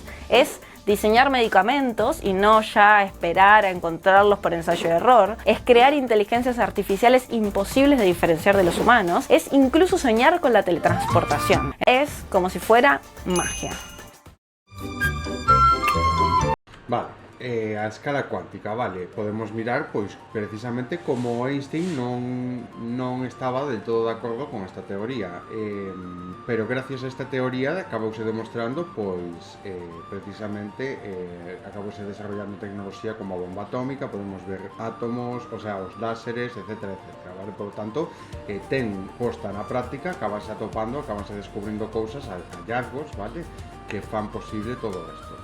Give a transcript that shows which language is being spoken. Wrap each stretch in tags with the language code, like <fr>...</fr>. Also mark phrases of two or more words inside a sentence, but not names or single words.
<es>Es diseñar medicamentos y no ya esperar a encontrarlos por ensayo y error. Es crear inteligencias artificiales imposibles de diferenciar de los humanos. Es incluso soñar con la teletransportación. Es como si fuera magia.</es> <gl>Vale, a escala cuántica, vale, podemos mirar pois precisamente como Einstein non estaba</gl> <es>del todo</es> <gl>de acordo con esta teoría, pero gracias a esta teoría acabouse demostrando pois precisamente acabouse desarrollando tecnoloxía como a bomba atómica, podemos ver átomos,</gl> <es>o sea,</es> <gl>os láseres, etcétera, etcétera, vale,</gl> <es>por lo tanto</es> <gl>ten posta na práctica, acabanse atopando, acabanse descubrindo cousas, hallazgos, vale, que fan posible todo isto.</gl>